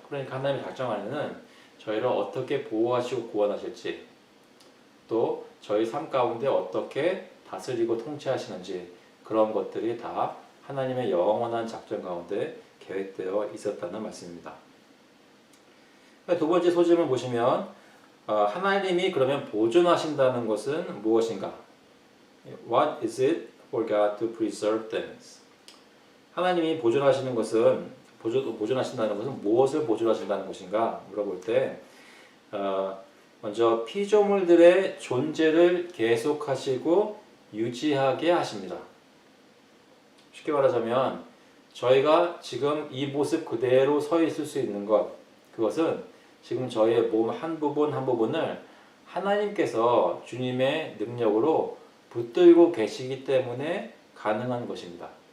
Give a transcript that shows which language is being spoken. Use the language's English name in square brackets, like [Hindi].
[Korean] 그러니까 하나님의 작정 안에는 저희를 어떻게 보호하시고 구원하실지, 또 저희 삶 가운데 어떻게 다스리고 통치하시는지, 그런 것들이 다 하나님의 영원한 작정 가운데 계획되어 있었다는 말씀입니다. 두 번째 소점을 보시면 하나님이 그러면 보존하신다는 것은 무엇인가? [English] What is it for God to preserve things? [Korean] 하나님이 보존하시는 것은 보존하신다는 것은 무엇을 보존하신다는 것인가 물어볼 때 먼저 피조물들의 존재를 계속하시고 유지하게 하십니다. 쉽게 말하자면 저희가 지금 이 모습 그대로 서 있을 수 있는 것, 그것은 지금 저희의 몸 한 부분 한 부분을 하나님께서 주님의 능력으로 붙들고 계시기 때문에 가능한 것입니다.